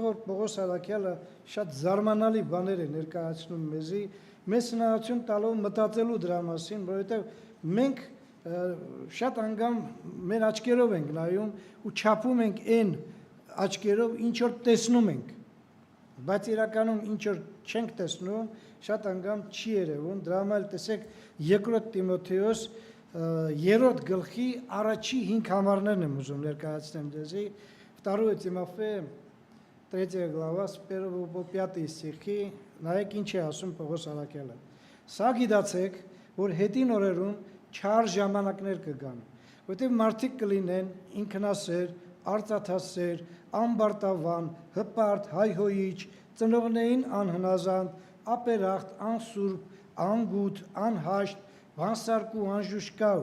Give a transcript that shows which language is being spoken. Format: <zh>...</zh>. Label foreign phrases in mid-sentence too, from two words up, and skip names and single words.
<hy>որ Պողոս Արաքյալը շատ զարմանալի բաներ է ներկայացնում մեզի, մեզ հնարավորություն տալով մտածելու դրա մասին, որովհետև մենք շատ անգամ մեր աչքերով ենք նայում ու չափում ենք այն աչքերով, ինչ որ տեսնում ենք, բայց իրականում ինչ որ չենք տեսնում, շատ անգամ չի երևում, դրա համար տեսեք 2 Տիմոթեոս 3 գլխի առաջի 5 համարներն եմ ուզում ներկայացնեմ ձեզի,</hy> <ru>2 Тимофея 3 глава с 1 по 5 стихи,</ru> <hy>նայեք ինչ է ասում Պողոս Արաքյալը։ Սա գիտացեք, որ հետին օրերում չար ժամանակներ կգան, որտեղ մարդիկ կլինեն ինքնասեր, արծաթասեր, անբարտավան, հպարտ, հայհոյիչ, ծնողներին անհնազանդ, ապերախտ, անսուրբ, անգութ, անհաշտ, բանսարկու, անժուշկալ,</hy>